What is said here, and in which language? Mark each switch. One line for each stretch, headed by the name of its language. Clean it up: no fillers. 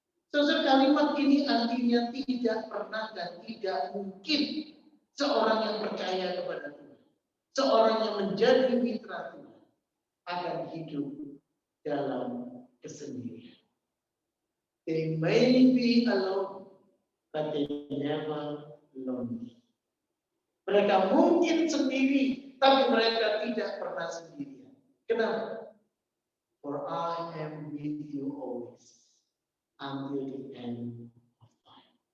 Indonesian: Saudara, kalimat ini artinya tidak pernah dan tidak mungkin seorang yang percaya kepada Tuhan, seorang yang menjadi mitra Tuhan akan hidup dalam kesendirian.
English: They may be alone, but they never lonely.
Indonesian: Mereka mungkin sendiri, tapi mereka tidak pernah sendirian. Kenapa?
English: For I am with you always, until the end of time.